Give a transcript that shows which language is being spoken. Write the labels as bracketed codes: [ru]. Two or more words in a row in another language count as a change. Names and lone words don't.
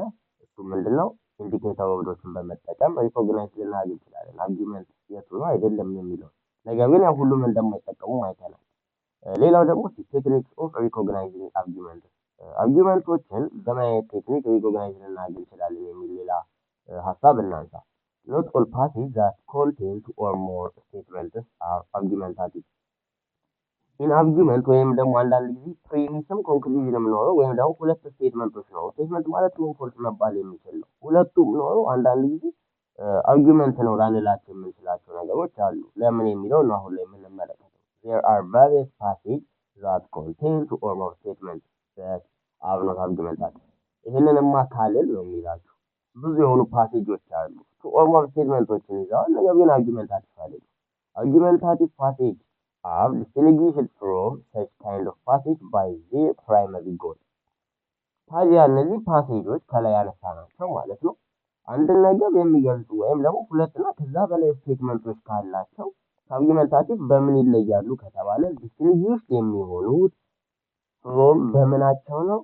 [am] እሱ ምንድነው? [en] indicator words [am] በመጠቀም ሪኮግናይዝ ልናደርግ እንችላለን። አርጊመንት የቱ ነው አይደለም የሚለው ነገር ግን ያው ሁሉም እንደማይጠቀሙ አይተናል። ሌላው ደግሞ [en] techniques of recognizing argument፣ [am] አርጊመንቶችን በምን አይነት ቴክኒክ ሪኮግናይዝ ልናደርግ እንችላለን የሚል ሌላ ሀሳብ እናንሳ። [en] not all passage that contain two or more statements are argumentative። in argument [am] ወይም ደግሞ አንዳንድ ጊዜ ፕሪሚስም ኮንክሉዥንም ኖረው ወይም ደግሞ ሁለት ስቴትመንቶች ነው። ስቴትመንት ማለት [en] true false [am] መባል የሚችል ነው። ሁለቱም ኖረው አንዳንድ ጊዜ አርጊመንት ነው ላንላቸው የምንችላቸው ነገሮች አሉ። ለምን የሚለው ነው አሁን ላይ የምንመለከተው። [en] there are various passages that contain two or more statements that are not argumentative። [am] ይህንንማ ካልል ነው የሚላችሁ ብዙ የሆኑ ፓሴጆች አሉ [en] two or [am] more ስቴትመንቶችን ይዘዋል፣ ነገር ግን አርጊመንታቲቭ አይደሉም። [en] argumentative passage are distinguished from such kind of passage by their primary goal። [am] ታዲያ እነዚህ ፓሴጆች ከላይ ያነሳናቸው ማለት ነው አንድን ነገር የሚገልጹ ወይም ደግሞ ሁለትና ከዛ በላይ ስቴትመንቶች ካላቸው ከአርጊመንታቲቭ በምን ይለያሉ ከተባለ ዲስቲንጉሽ የሚሆኑት ፍሮም በምናቸው ነው?